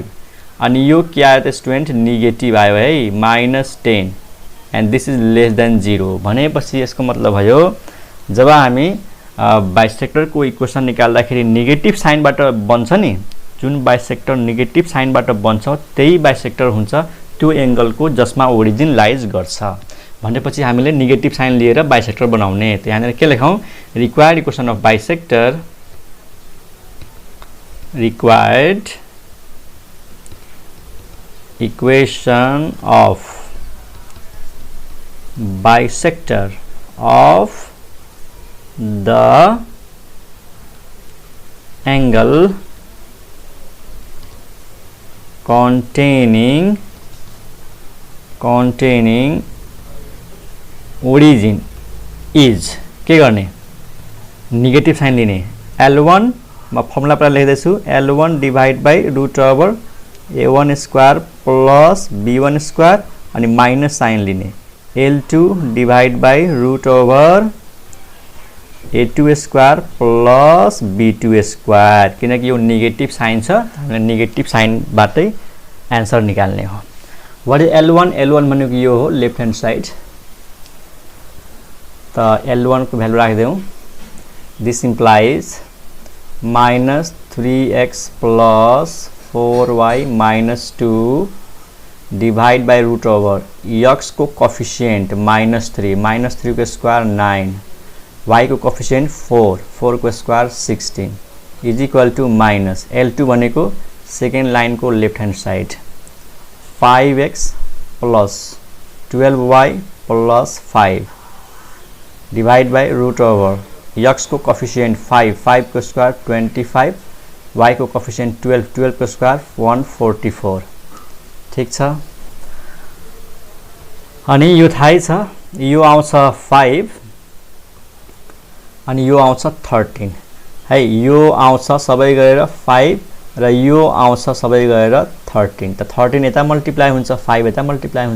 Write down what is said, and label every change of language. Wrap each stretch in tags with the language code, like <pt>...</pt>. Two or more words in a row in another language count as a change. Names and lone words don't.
<ne>अनि यो के आयो त स्टुडेन्ट? नेगेटिभ आयो है, -10</ne> <en>and this is less than</en> <ne>0 भनेपछि यसको मतलब भयो जब हामी बाइसेक्टरको इक्वेसन निकाल्दाखेरि</ne> <en>negative sign</en> <ne>बन्छ नि, जुन बाइसेक्टर नेगेटिभ साइनबाट बन्छ त्यही बाइसेक्टर हुन्छ त्यो एंगलको जसमा ओरिजिन लाइज गर्छ भनेपछि हामीले</ne> <en>negative sign</en> <ne>लिएर बाइसेक्टर बनाउने। त यहाँनिर के लेखौं?</ne> <en>required equation of bisector of the angle containing origin is</en> <ne>के गर्ने?</ne> <en>negative sign</en> <ne>लिने। L1 म फर्मुला पर लेख्दैछु L1 / √a1</ne> <en>square plus</en> <ne>b1</ne> <en>square and minus sign</en> <ne>लिने। L2 / √a2</ne> <en>square plus</en> <ne>b2 स्क्वायर किनकि यो</ne> <en>negative sign</en> <ne>छ हामीले</ne> <en>negative sign</en> <ne>आन्सर निकाल्ने हो।</ne> <en>what is L1?</en> <ne>L1 भनेको यो हो</ne> <en>left hand side.</en> <ne>त L1 को भ्यालु राख्दियौ।</ne> <en>this implies</en> <ne>-3x + 4y - 2</ne> <en>divide by</en> <ne>√x को कोफिशिएंट -3 को स्क्वायर 9 y को कोफिशिएंट 4 को स्क्वायर 16</ne> <en>is equal to minus</en> <ne>L2 भनेको सेकेन्ड लाइन को</ne> <en>left hand side</en> <ne>5x + 12y + 5</ne> <en>divide by</en> <ne>√x को कोफिशिएंट 5 को स्क्वायर 25 y को कोफिशिएंट 12 को स्क्वायर 144। ठीक छ। अनि यो थाहै छ यो आउँछ 5 अनि यो आउँछ 13 है। यो आउँछ सबै गरेर 5 र यो आउँछ सबै गरेर 13 त 13 यता मल्टिप्लाई हुन्छ 5 यता मल्टिप्लाई हुन्छ।</ne>